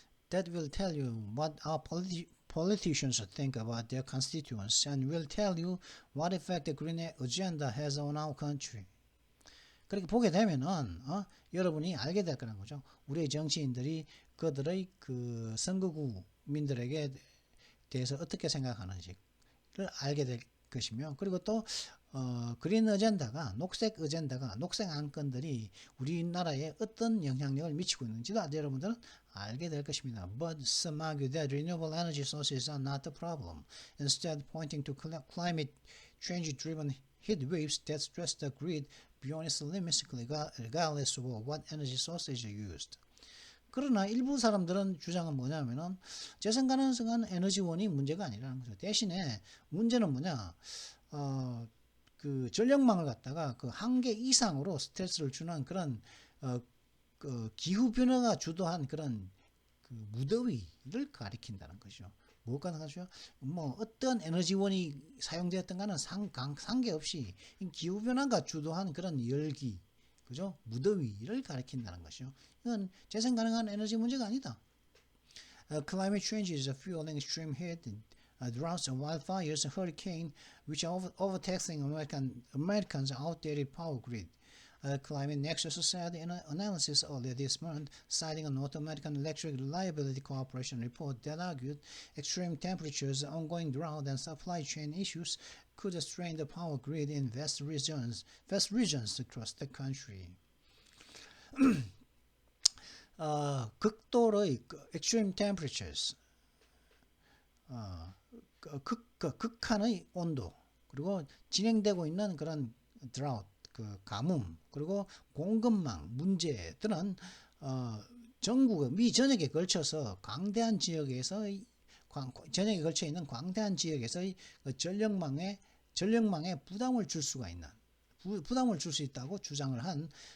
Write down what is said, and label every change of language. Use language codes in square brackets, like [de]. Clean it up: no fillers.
[en] That will tell you what our politicians think about their constituents and will tell you what effect the green agenda has on our country. [ko] 그렇게 보게 되면은 여러분이 알게 될 거라는 거죠. 우리의 정치인들이 그들의 그 선거구민들에게 대해서 어떻게 생각하는지를 알게 될 것이며, 그리고 또 그린 어젠다가 녹색 안건들이 우리나라에 어떤 영향력을 미치고 있는지도 여러분들은 알게 될 것입니다. [en] But some argue that renewable energy sources are not the problem, instead pointing to climate change-driven heat waves that stress the grid beyond its limits regardless of what energy sources are used. [ko] 그러나 일부 사람들은 주장은 뭐냐면은 재생 가능한 에너지원이 문제가 아니라는 거죠. 대신에 문제는 뭐냐? 그 전력망을 갖다가 그 한계 이상으로 스트레스를 주는 그런 그 기후 변화가 주도한 그런 그 무더위를 가리킨다는 거죠. 뭐가 나가죠? 뭐 어떤 에너지원이 사용되었던 가는 상관없이 기후 변화가 주도한 그런 열기, 그죠? 무더위를 가리킨다는 것이죠. 이건 재생 가능한 에너지 문제가 아니다. [en] Climate change is fueling extreme heat, droughts and wildfires and hurricane, which are overtaxing Americans' outdated power grid. Climate Nexus said in an analysis earlier this month, citing a North American Electric Reliability Corporation report that argued extreme temperatures, ongoing drought, and supply chain issues could strain the power grid in vast regions across the country. [ko] 극도의 [en] extreme temperatures, [ko] 극한의 온도, 그리고 진행되고 있는 그런 [en] drought, [ko] 그 가뭄, 그리고 공급망 문제들은 전국 미 전역에 걸쳐서 광대한 지역에서 전역에 걸쳐 있는 광대한 지역에서의 전력망에 부담을 줄 수가 있는 부담을 줄 수 있다고 주장을 한